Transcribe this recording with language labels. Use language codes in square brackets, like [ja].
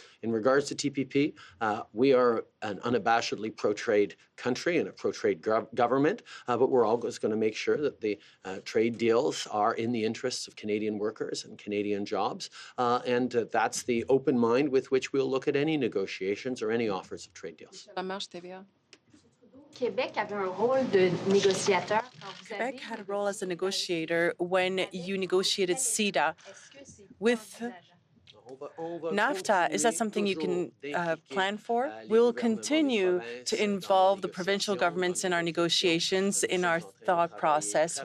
[en] In regards to TPP, we are an unabashedly pro-trade country and a pro-trade government, but we're always going to make sure that the trade deals are in the interests of Canadian workers and Canadian jobs, and that's the open mind with which we'll look at any negotiations or any offers of trade deals. [fr] Québec avait un rôle de négociateur quand vous avez [en] Quebec had a role as a negotiator when you negotiated CETA. With NAFTA, is that something you can plan for? We'll continue to involve the provincial governments in our negotiations, in our thought process.